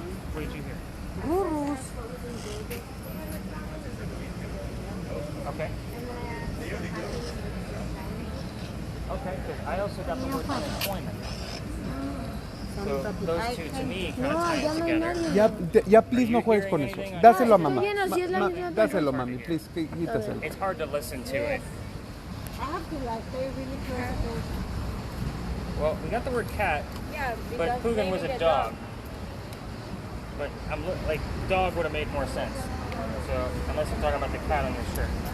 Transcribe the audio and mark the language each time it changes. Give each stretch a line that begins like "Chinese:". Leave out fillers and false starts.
English: What did you hear? Okay. Okay, good. I also got the word unemployment. So those two to me kind of tie it together.
Spanish: Ya, please no juegues con eso. Dáselo a mamá. Estoy bien, así es la misma Dáselo, mami, please, quítaselo.
English: It's hard to listen to it. I have to like stay really close. Well, we got the word cat, Yeah, but Pugan was maybe a the dog. But I'm like dog would have made more sense. So unless you're talking about the cat on your shirt.